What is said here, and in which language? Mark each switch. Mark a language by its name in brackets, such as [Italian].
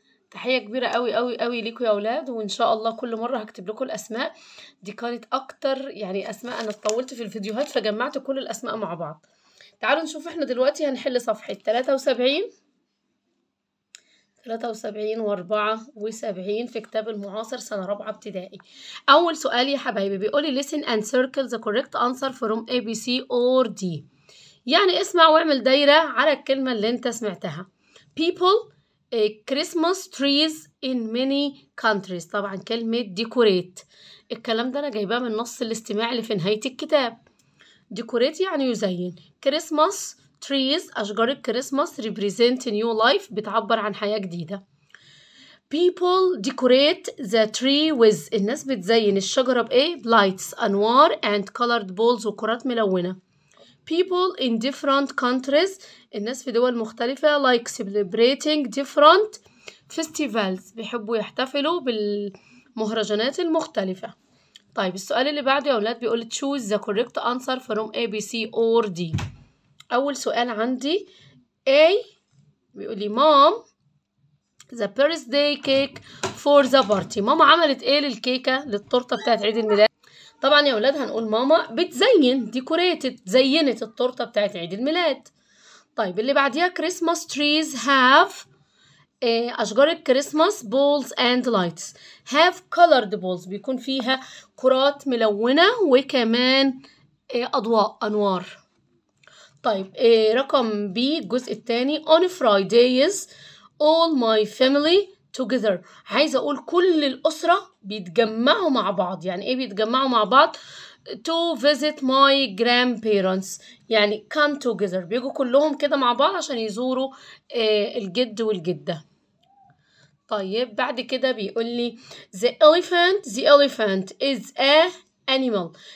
[Arabic] تحية كبيرة قوي قوي قوي ليكم يا أولاد، وإن شاء الله كل مرة هكتب لكم الأسماء دي. كانت أكتر يعني أسماء، أنا طولت في الفيديوهات فجمعت كل الأسماء مع بعض. تعالوا نشوف إحنا دلوقتي هنحل صفحة 73 و74 في كتاب المعاصر سنة رابعة ابتدائي. أول سؤال يا حبايبي بيقولي [English] listen and circle the correct answer from A, B, C or D. [Arabic] يعني اسمع واعمل دايرة على الكلمة اللي انت سمعتها. [English] people Christmas trees in many countries. [Arabic] طبعا كلمة decorate الكلام ده أنا جايباه من النص الاستماعي اللي في نهاية الكتاب. decorate يعني يزين. [English] Christmas trees [Arabic] أشجار الكريسماس [English] represent new life [Arabic] بتعبر عن حياة جديدة. [English] people decorate the tree with [Arabic] الناس بتزين الشجرة بإيه؟ [English] lights [Arabic] أنوار [English] and colored balls [Arabic] وكرات ملونة. [English] people in different countries [Arabic] الناس في دول مختلفة [English] like celebrating different festivals [Arabic] بيحبوا يحتفلوا بالمهرجانات المختلفة. طيب السؤال اللي بعده يا أولاد بيقول [English] choose the correct answer from A, B, C or D. [Arabic] أول سؤال عندي A بيقول لي [English] mom the birthday cake for the party. [Arabic] ماما عملت إيه للكيكة للتورتة بتاعت عيد الميلاد؟ طبعا يا ولاد هنقول ماما بتزين ديكوريتد زينت التورته بتاعت عيد الميلاد. طيب اللي بعديها [English] Christmas trees have [Arabic] أشجار الكريسماس [English] balls and lights have colored balls [Arabic] بيكون فيها كرات ملونة وكمان أضواء أنوار. طيب رقم B الجزء الثاني [English] on Fridays all my family together. [Arabic] عايزة أقول كل الأسرة بيتجمعوا مع بعض. يعني إيه بيتجمعوا مع بعض؟ [English] to visit my grandparents [Arabic] يعني [English] come together [Arabic] بيجوا كلهم كده مع بعض عشان يزوروا الجد والجدة. طيب بعد كده بيقول لي [English] the elephant is a animal.